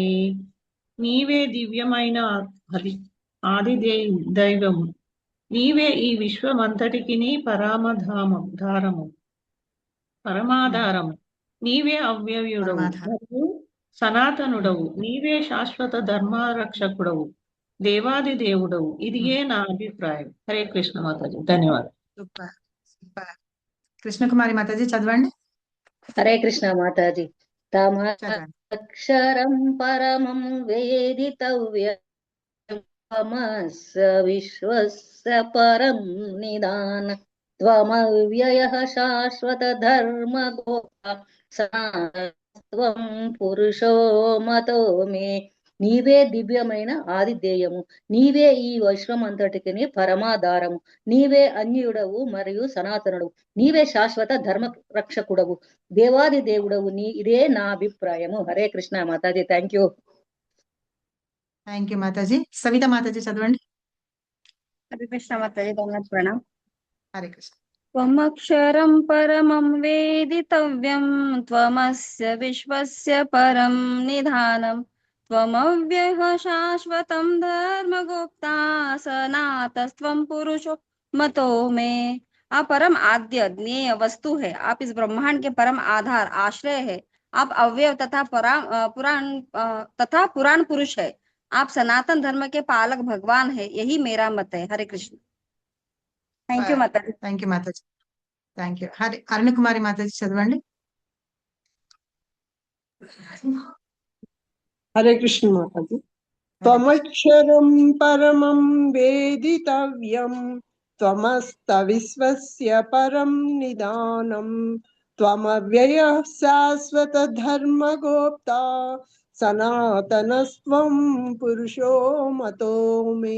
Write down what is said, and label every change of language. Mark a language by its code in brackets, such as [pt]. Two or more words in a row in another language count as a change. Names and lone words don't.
[te] నీవే దివ్యమైన ఆది దైవము, నీవే ఈ విశ్వమంతటికి పరమాధారము, నీవే అవ్యయుడవు మరియు సనాతనుడవు, నీవే శాశ్వత ధర్మరక్షకుడవు, దేవాది దేవుడవు. ఇదియే నా అభిప్రాయం. హరే కృష్ణ మాతాజీ. ధన్యవాదాలు. సూపర్ సూపర్. కృష్ణకుమారి మాతాజీ చదవండి. హరే కృష్ణ మాతాజీ. చదవండి. [sa] తమక్షరం పరమం వేదితవ్యం त्वमस्य विश्वस्य परं निदान त्वमव्ययः शाश्वतधर्मगोप्ता సనాతనం పురుషో మతో మే. [te] నీవే దివ్యమైన ఆదిదేయము, నీవే ఈ విశ్వమంతటికి పరమాధారము, నీవే అన్యుడవు మరియు సనాతనుడు, నీవే శాశ్వత ధర్మ రక్షకుడవు, దేవాది దేవుడవు, ఇదే నా అభిప్రాయము. హరే కృష్ణ మాతాజీ. [en] thank you. thank you [te] మాతాజీ. సవిత మాతాజీ చదవండి. హరే కృష్ణ మాతాజీ. దండవత్ ప్రణామ్. హరే కృష్ణ. [sa] త్వమక్షరం పరమం వేదితవ్యం త్వమస్య విశ్వస్య పరం నిధానం త్వమవ్యయః శాశ్వతం ధర్మగుప్ता सनातस्त्वं पुरुषो मतो मे. [hi] आप परम आद्य ज्ञेय वस्तु है, आप इस ब्रह्मांड के परम आधार आश्रय है, आप अव्यय तथा पुराण पुरुष है, आप सनातन धर्म के पालक भगवान है, यही मेरा मत है. हरे कृष्ण. [en] thank you [hi] माता जी. [en] thank you [te] మాతాజీ. [en] thank you. [te] అరుణ కుమారి మాతాజీ చదవండి. హరే కృష్ణ మాతాజీ. [sa] త్వమక్షరం పరమం వేదితవ్యం త్వమస్త విశ్వస్య పరం నిదానం త్వమవ్యయః శాశ్వత ధర్మగోప్తా సనాతనస్త్వం పురుషో మతో మే.